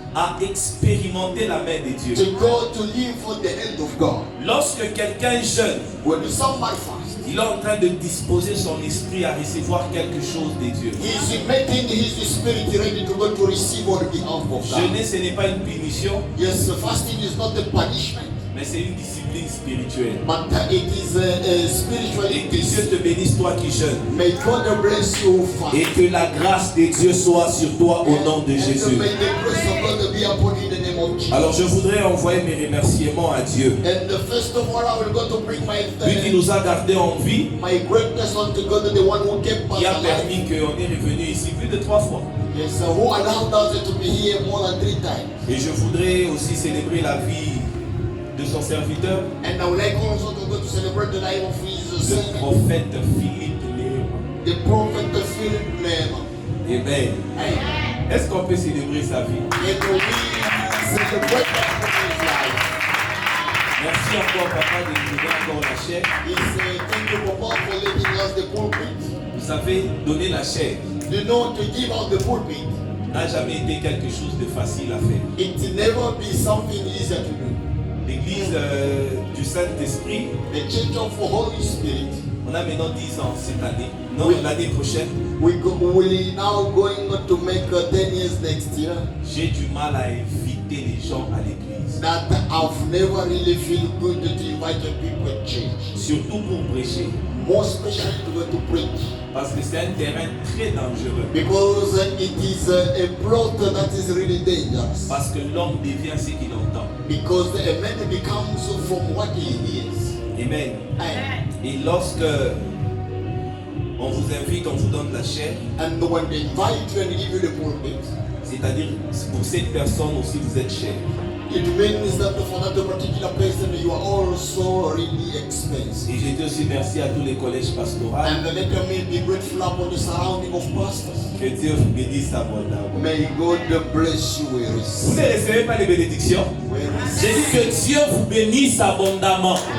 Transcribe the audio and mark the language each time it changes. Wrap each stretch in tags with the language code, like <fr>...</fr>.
<fr>à expérimenter la main de Dieu.</fr> <en>to go to live for the hand of God.</en> <fr>Lorsque quelqu'un jeûne,</fr> <en>When somebody fasts,</en> <fr>il est en train de disposer son esprit à recevoir quelque chose de Dieu.</fr> <en>he is making his spirit ready to go to receive on behalf of God.</en> <fr>Jeûner, ce n'est pas une punition,</fr> <en>Yes, fasting is not a punishment,</en> <fr>mais c'est une discipline spirituelle.</fr> <en>but it is a spiritual</en> <fr>Et que Dieu te bénisse, toi qui jeûnes.</fr> <en>May God bless you, Father.</en> <fr>Et que la grâce de Dieu soit sur toi au nom de Jésus.</fr> <en>May the grace of God be upon you in the name of Jesus.</en> <fr>Alors je voudrais envoyer mes remerciements à Dieu.</fr> <en>And first of all, I will go to bring</en> <fr>Lui qui nous a gardés en vie,</fr> <en>my greatness unto God, the one who kept us</en> <fr>qui a</fr> <en>alive.</en> <fr>permis qu'on est revenu ici plus de 3 fois.</fr> <en>Yes, who allowed us to be here more than 3 times.</en> <fr>Et je voudrais aussi célébrer la vie de son serviteur,</fr> <en>And I would like also to go to celebrate the life of his</en> <fr>le</fr> <en>son,</en> <fr>prophète Philippe Léon.</fr> <en>the prophet Philip Nehemiah. Amen. Amen.</en> <fr>Est-ce qu'on peut célébrer sa vie?</fr> <en>And we celebrate his life.</en> <fr>Merci encore papa de nous donner encore la chair.</fr> <en>Thank you, Papa, for letting us the pulpit.</en> <fr>Vous savez, donner la chair</fr> <en>You know, to give out the pulpit,</en> <fr>n'a jamais été quelque chose de facile à faire.</fr> <en>it never be something easier to do.</en> <fr>L'église du Saint-Esprit,</fr> <en>The Church of the Holy Spirit,</en> <fr>on a maintenant 10 ans cette année. Non, Oui. l'année prochaine,</fr> <en>we now going to make 10 years next year.</en> <fr>j'ai du mal à inviter les gens à l'église.</fr> <en>That I've never really feel good to invite people to church.</en> <fr>Surtout pour prêcher.</fr> <en>more especially to go to preach.</en> <fr>Parce que c'est un terrain très dangereux.</fr> <en>Because it is a plot that is really dangerous.</en> <fr>Parce que l'homme devient ce qu'il entend.</fr> <en>Because a man becomes from what he hears. Amen. Amen.</en> <fr>Et lorsque on vous invite, on vous donne la chair,</fr> <en>And when they invite you and give you the pulpit,</en> <fr>c'est-à-dire pour cette personne aussi vous êtes cher.</fr> <en>it means that for that particular person you are also really expensive.</en> <fr>Et je dis aussi merci à tous les collèges pastoraux.</fr> <en>And let me be grateful upon the surrounding of pastors.</en> <fr>Que Dieu vous bénisse abondamment.</fr> <en>May God bless you where is.</en> <fr>Vous ne recevez pas les bénédictions? J'ai dit que Dieu vous bénisse abondamment.</fr>